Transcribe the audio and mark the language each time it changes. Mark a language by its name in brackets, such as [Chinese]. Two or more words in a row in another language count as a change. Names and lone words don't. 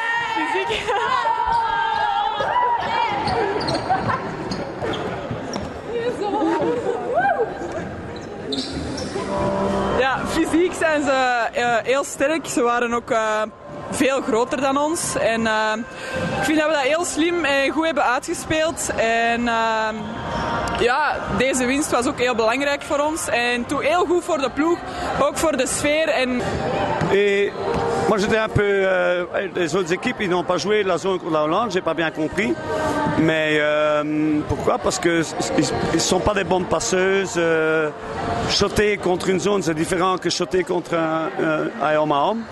[Dutch] Ja, fysiek zijn ze heel sterk. Ze waren ook veel groter dan ons. En ik vind dat we dat heel slim en goed hebben uitgespeeld. En deze winst was ook heel belangrijk voor ons. En toen heel goed voor de ploeg, ook voor de sfeer. [French] Et moi j'étais un peu... les autres équipes ils n'ont pas joué la zone contre la Hollande, j'ai pas bien compris. Mais pourquoi? Parce qu'ils ne sont pas des bonnes passeuses. Shotter contre une zone c'est différent que shotter contre un homme à homme.